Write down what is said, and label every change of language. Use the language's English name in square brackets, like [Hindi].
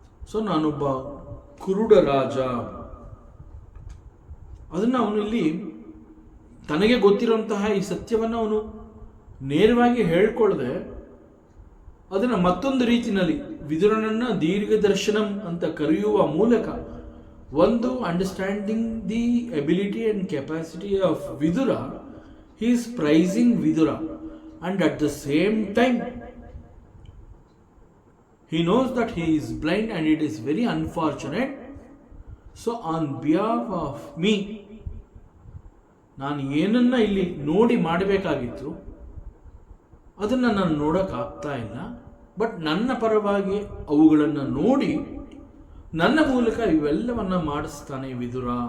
[Kannada] So ನಾನೊಬ್ಬ ಕುರುಡ ರಾಜ, ಅದನ್ನು ಅವನು ಇಲ್ಲಿ ತನಗೆ ಗೊತ್ತಿರುವಂತಹ ಈ ಸತ್ಯವನ್ನು ಅವನು ನೇರವಾಗಿ ಹೇಳ್ಕೊಳ್ಳದೆ ಅದನ್ನು ಮತ್ತೊಂದು ರೀತಿಯಲ್ಲಿ ವಿದುರನನ್ನು ದೀರ್ಘದರ್ಶನಂ ಅಂತ ಕರೆಯುವ ಮೂಲಕ [English] ಒಂದು understanding the ability and capacity of Vidura, he is praising Vidura, and at the same time he knows that he is blind and it is very unfortunate. So on behalf of me, [Kannada] ನಾನು ಏನನ್ನ ಇಲ್ಲಿ ನೋಡಿ ಮಾಡಬೇಕಾಗಿತ್ತು ಅದನ್ನು ನಾನು ನೋಡೋಕ್ಕಾಗ್ತಾ ಇಲ್ಲ, but ನನ್ನ ಪರವಾಗಿ ಅವುಗಳನ್ನು ನೋಡಿ ನನ್ನ ಮೂಲಕ ಇವೆಲ್ಲವನ್ನ ಮಾಡಿಸ್ತಾನೆ ವಿದುರ.